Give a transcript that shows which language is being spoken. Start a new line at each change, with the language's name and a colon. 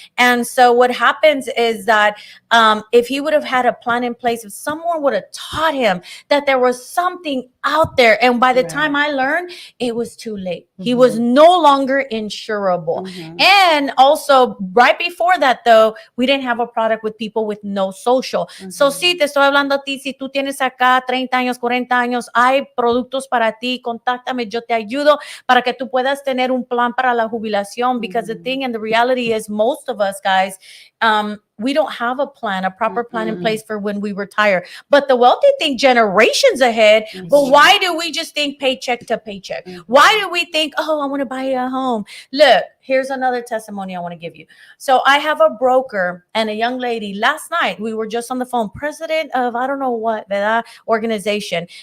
English: And so what happens is that if he would have had a plan in place, if someone would have taught him that there was something out there, and by the time I learned, it was too late. He was no longer insurable. And also, right before that, though, we didn't have a product with people with no social.
Spanish: So, sí, te estoy hablando a ti. Si tú tienes acá 30 años, 40 años, hay productos para ti. Contáctame, yo te ayudo para que tú puedas tener un plan para la jubilación.
English: Because the thing and the reality is, most of us, guys, we don't have a proper plan in place for when we retire. But the wealthy think generations ahead. But why do we just think paycheck to paycheck? Why do we think, oh, I want to buy a home? Look, here's another testimony I want to give you. So I have a broker and a young lady. Last night, we were just on the phone, president of, I don't know what, that organization.